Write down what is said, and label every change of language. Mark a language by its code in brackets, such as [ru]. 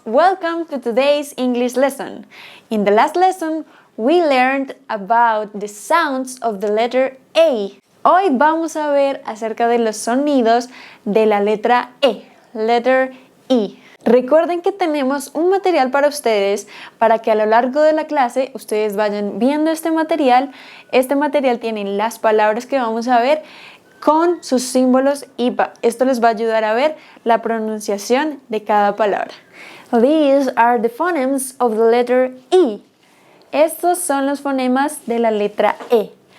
[en] Welcome to today's English lesson. In the last lesson, we learned about the sounds of the letter A. [es] Hoy vamos a ver acerca de los sonidos de la letra E, [en] letter E. [es] Recuerden que tenemos un material para ustedes para que a lo largo de la clase ustedes vayan viendo este material. Este material tiene las palabras que vamos a ver con sus símbolos y esto les va a ayudar a ver la pronunciación de cada palabra. [en] These are the phonemes of the letter E. [es] Estos son los fonemas de la letra E.